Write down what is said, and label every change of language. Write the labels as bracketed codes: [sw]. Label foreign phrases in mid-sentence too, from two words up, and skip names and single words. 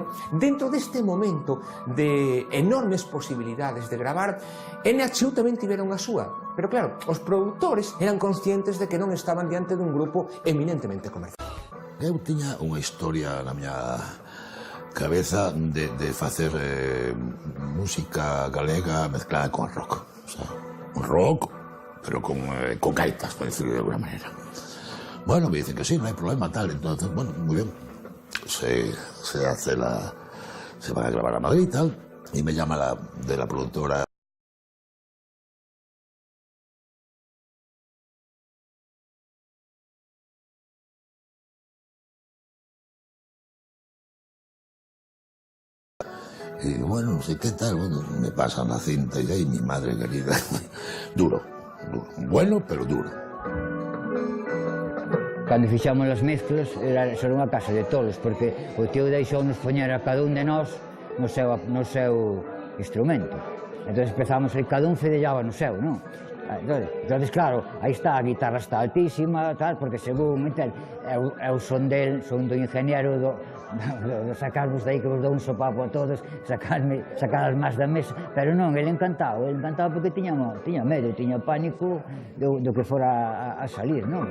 [gl] Dentro deste momento de enormes posibilidades de gravar, NHU tamén tiveron a súa, pero claro, os produtores eran conscientes de que non estaban diante dun grupo eminentemente comercial. Eu tiña unha historia na miña cabeza de facer música galega mezclada con rock, o sea, un rock pero con gaitas, [es] por decirlo de alguna manera. Bueno, me dicen que sí, no hay problema, tal. Entonces, bueno, muy bien. Se van a grabar a Madrid, tal, y me llama de la productora. Y digo, bueno, no sé qué tal, bueno, me pasan la cinta y ahí mi madre querida. Duro. Bueno, pero duro. [gl] Cando fixamos as mezclas, era unha casa de tolos, porque o tío deixou-nos poñer a cada un de nós no seu instrumento. Entón empezamos a cada un fedellaba no seu, non? Entón, claro, aí está, a guitarra está altísima, tal, porque según, é o son do ingeniero do sacarvos dai que vos dou un sopapo a todos, sacar as más da mesa, pero non, ele encantado porque tiña medo, tiña pánico do que fora a salir, non?